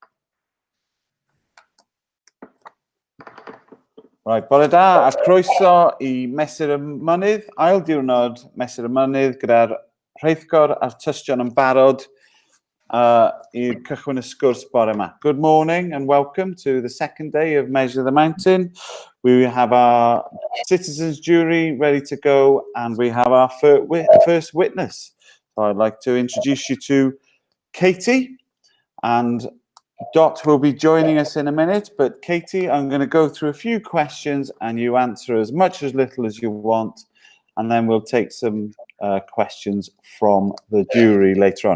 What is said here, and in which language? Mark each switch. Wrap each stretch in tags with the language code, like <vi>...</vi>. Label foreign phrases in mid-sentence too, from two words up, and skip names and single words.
<en>Right,</en> <cy>bore da, a croeso I Mesur y Mynydd, ail diwrnod Mesur y Mynydd gyda'r rheithgor a'r tystion yn barod i'r cychwyn y sgwrs bore yma.</cy> <en>Good morning and welcome to the second day of Measure the Mountain. We have our citizens jury ready to go and we have our first witness. So I'd like to introduce you to Katie, and Dot will be joining us in a minute, but Katie, I'm going to go through a few questions and you answer as much as little as you want, and then we'll take some questions from the jury later on.</en>